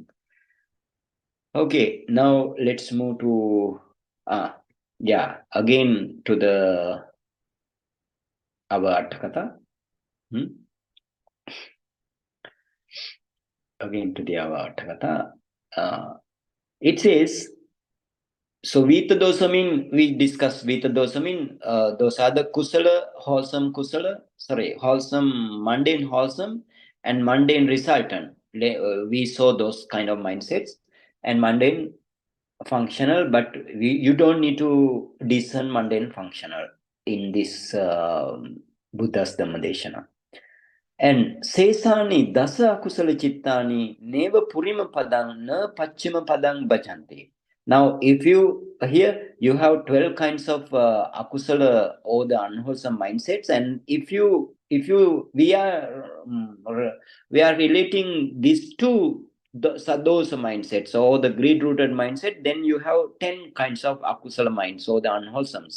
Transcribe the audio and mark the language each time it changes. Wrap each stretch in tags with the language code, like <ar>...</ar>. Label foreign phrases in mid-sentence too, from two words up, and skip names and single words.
<en>Okay, now let's move to again to the our Atthakatha. Again to the our Atthakatha. It says, so</en> <pi>Vita dosa</pi> <en>mean, we discussed</en> <pi>Vita dosa</pi> <en>mean, those are the kusala, wholesome kusala, wholesome, mundane wholesome, and mundane resultant. We saw those kind of mindsets, and mundane functional, but you don't need to discern mundane functional in this Buddha's Dhammadeshana.</en> <pi>And Sesani dasa akusala chittani neva purima padang na pachima padang bhajanti.</pi> <en>Now, if you here you have 12 kinds of akusala or the unwholesome mindsets, and if you we are relating these two those mindsets or the greed rooted mindset, then you have 10 kinds of akusala minds or the unwholesomes.</en>